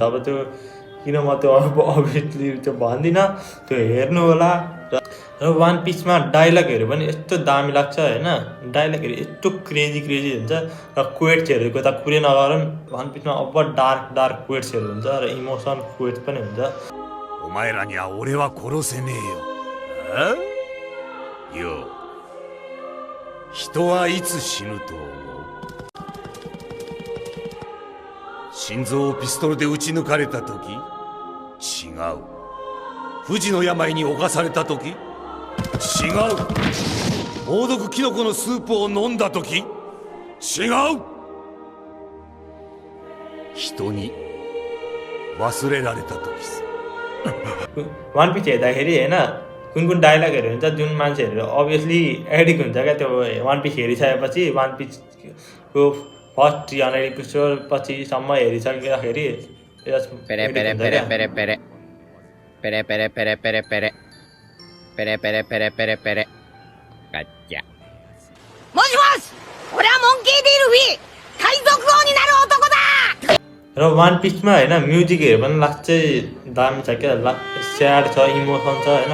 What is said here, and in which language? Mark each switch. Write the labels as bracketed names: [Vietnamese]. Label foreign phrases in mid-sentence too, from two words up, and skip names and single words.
[Nepali] अब त्यो किन म त्यो अभियसली त्यो भन्दिनँ, त्यो हेर्नु होला। र वान पिसमा डाइलगहरू पनि यस्तो दामी लाग्छ होइन, डाइलगहरू यस्तो क्रेजी हुन्छ। र क्वेट्सहरूको त कुरै नगरौँ, वान पिसमा अब [English] dark quotesहरू [Nepali] हुन्छ र [English] emotion quotes [Nepali] पनि हुन्छ। [Japanese] お前らには俺は殺せねえよ。よう、人はいつ死ぬと思う？心臓をピストルで撃ち抜かれた時？違う。不治の病に侵された時？違う。猛毒キノコのスープを飲んだ時？違う。人に忘れられた時さ。 [Nepali] वान पिस हेर्दाखेरि होइन कुन डाइलगहरू हुन्छ जुन मान्छेहरू [English] obviously addict [Nepali] हुन्छ क्या, त्यो वान पिस हेरिसकेपछि, वान पिसको [English] first 300 episode [Nepali] पछिसम्म हेरिसक्दाखेरि र वान पिसमा होइन म्युजिकहरू पनि लास्टै दामी छ क्या, स्याड छ, इमोसन छ होइन।